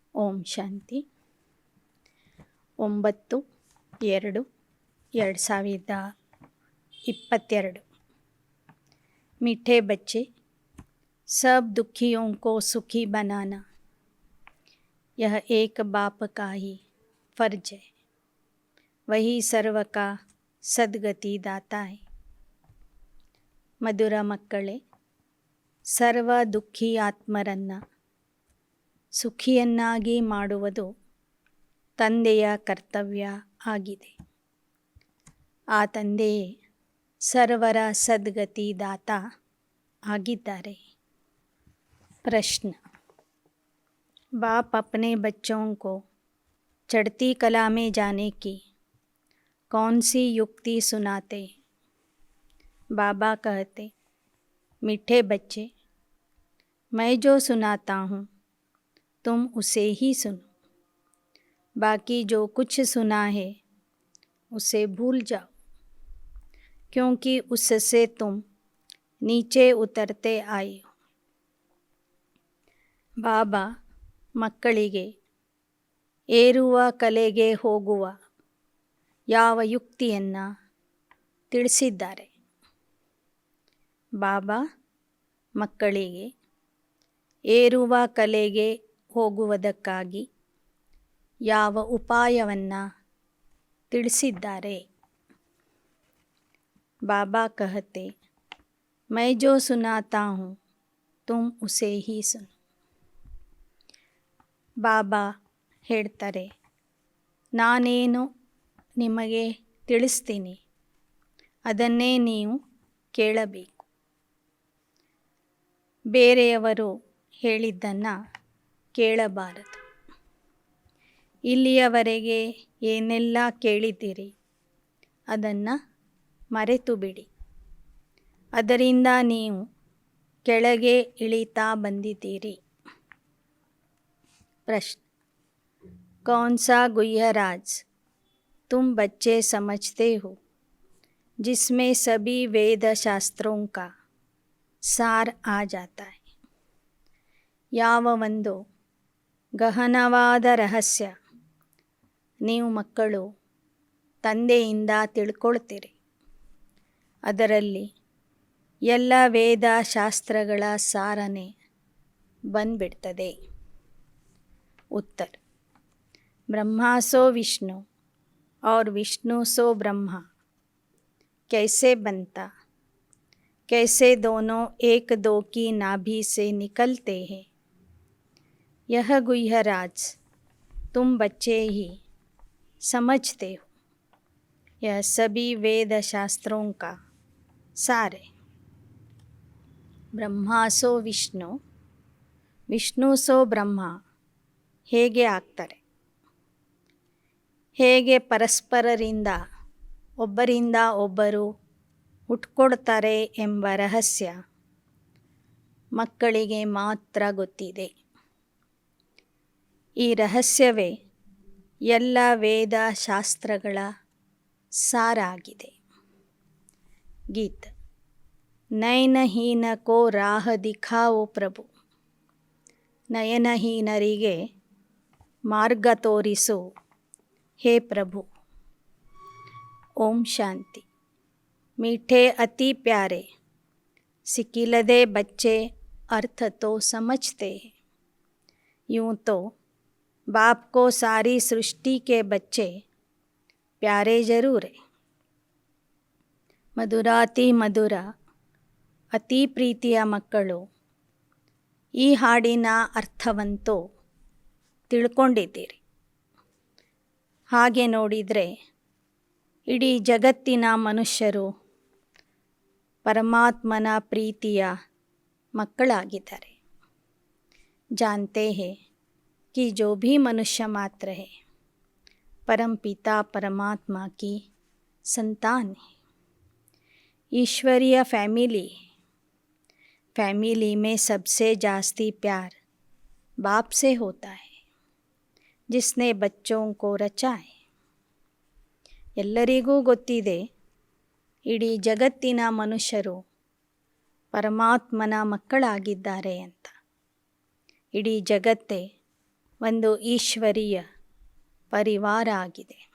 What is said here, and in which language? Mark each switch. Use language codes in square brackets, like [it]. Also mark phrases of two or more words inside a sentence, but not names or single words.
[hi] ಓಂ ಶಾಂತಿ 9/2/2022 मीठे बच्चे, सब दुखियों को सुखी बनाना यह एक बाप का ही फर्ज है। वही सर्व का सद्गति दाता है। [kn] ಮಧುರ ಮಕ್ಕಳೇ, ಸರ್ವ ದುಃಖಿ ಆತ್ಮರನ್ನು ಸುಖಿಯನ್ನಾಗಿ ಮಾಡುವುದು ತಂದೆಯ ಕರ್ತವ್ಯ ಆಗಿದೆ. ಆ ತಂದೆಯೇ ಸರ್ವರ ಸದ್ಗತಿ ದಾತ ಆಗಿದ್ದಾರೆ. [hi] प्रश्न, बाप अपने बच्चों को चढ़ती कला में जाने की कौन सी युक्ति सुनाते? बाबा कहते, मीठे बच्चे, मैं जो सुनाता हूँ तुम उसे ही सुनो। बाकी जो कुछ सुना है उसे भूल जाओ, क्योंकि उससे तुम नीचे उतरते आए हो. [kn] ಬಾಬಾ ಮಕ್ಕಳಿಗೆ ಏರುವ ಕಲೆಗೆ ಹೋಗುವ ಯಾವ ಯುಕ್ತಿಯನ್ನು ತಿಳಿಸಿದ್ದಾರೆ? ಬಾಬಾ ಮಕ್ಕಳಿಗೆ ಏರುವ ಕಲೆಗೆ ಹೋಗುವುದಕ್ಕಾಗಿ ಯಾವ ಉಪಾಯವನ್ನು ತಿಳಿಸಿದ್ದಾರೆ? [hi] ಬಾಬಾ कहते, मैं जो सुनाता हूँ तुम उसे ही सुनो. [kn] ಬಾಬಾ ಹೇಳ್ತಾರೆ, ನಾನೇನು ನಿಮಗೆ ತಿಳಿಸ್ತೀನಿ ಅದನ್ನೇ ನೀವು ಕೇಳಬೇಕು. ಬೇರೆಯವರು ಹೇಳಿದ್ದನ್ನು ಕೇಳಬಾರದು. ಇಲ್ಲಿಯವರೆಗೆ ಏನೆಲ್ಲ ಕೇಳಿದ್ದೀರಿ ಅದನ್ನು ಮರೆತು ಬಿಡಿ. ಅದರಿಂದ ನೀವು ಕೆಳಗೆ ಇಳಿತಾ ಬಂದಿದ್ದೀರಿ. [hi] प्रश्न, कौन सा गुह्य राज तुम बच्चे समझते हो जिसमें सभी वेद शास्त्रों का सार आ जाता है? [kn] ಯಾವ ಒಂದು ಗಹನವಾದ ರಹಸ್ಯ ನೀವು ಮಕ್ಕಳು ತಂದೆಯಿಂದ ತಿಳ್ಕೊಳ್ತೀರಿ, ಅದರಲ್ಲಿ ಎಲ್ಲ ವೇದ ಶಾಸ್ತ್ರಗಳ ಸಾರನೆ ಬಂದ್ಬಿಡ್ತದೆ. [hi] उत्तर, ब्रह्मा सो विष्णु और विष्णु सो ब्रह्मा कैसे बनता? कैसे दोनों एक दो की नाभि से निकलते हैं? यह गुह्य राज तुम बच्चे ही समझते हो. यह सभी वेद शास्त्रों का सार है. ब्रह्मा सो विष्णु, विष्णु सो ब्रह्मा [kn] ಹೇಗೆ ಆಗ್ತಾರೆ? ಹೇಗೆ ಪರಸ್ಪರರಿಂದ ಒಬ್ಬರಿಂದ ಒಬ್ಬರು ಹುಟ್ಕೊಡ್ತಾರೆ ಎಂಬ ರಹಸ್ಯ ಮಕ್ಕಳಿಗೆ ಮಾತ್ರ ಗೊತ್ತಿದೆ. ಈ ರಹಸ್ಯವೇ ಎಲ್ಲ ವೇದ ಶಾಸ್ತ್ರಗಳ ಸಾರ ಆಗಿದೆ. [hi] गीत, नयनहीन को राह दिखाओ प्रभु. [kn] ನಯನಹೀನರಿಗೆ ಮಾರ್ಗ ತೋರಿಸು ಹೇ ಪ್ರಭು. ಓಂ ಶಾಂತಿ. [hi] मीठे अति प्यारे सिकिलदे बच्चे अर्थ तो समझते हैं. यूँ तो बाप को सारी सृष्टि के बच्चे प्यारे जरूर है. [kn] ಮಧುರಾತಿ ಮಧುರ ಅತಿ ಪ್ರೀತಿಯ ಮಕ್ಕಳು, ಈ ಹಾಡಿನ ಅರ್ಥವಂತೂ ತಿಳ್ಕೊಂಡಿದ್ದೀರಿ. ಹಾಗೆ ನೋಡಿದರೆ ಇಡೀ ಜಗತ್ತಿನ ಮನುಷ್ಯರು ಪರಮಾತ್ಮನ ಪ್ರೀತಿಯ ಮಕ್ಕಳಾಗಿದ್ದಾರೆ. [hi] जानते हैं कि जो भी मनुष्य मात्र है परम पिता परमात्मा की संतान है. ईश्वरीय फैमिली में सबसे जास्ती प्यार बाप से होता है, जिसने बच्चों को रचा है. [kn] ಎಲ್ಲರಿಗೂ ಗೊತ್ತಿದೆ, ಇಡೀ ಜಗತ್ತಿನ ಮನುಷ್ಯರು ಪರಮಾತ್ಮನ ಮಕ್ಕಳಾಗಿದ್ದಾರೆ ಅಂತ. ಇಡೀ ಜಗತ್ತೇ ಒಂದು ಈಶ್ವರೀಯ ಪರಿವಾರ ಆಗಿದೆ.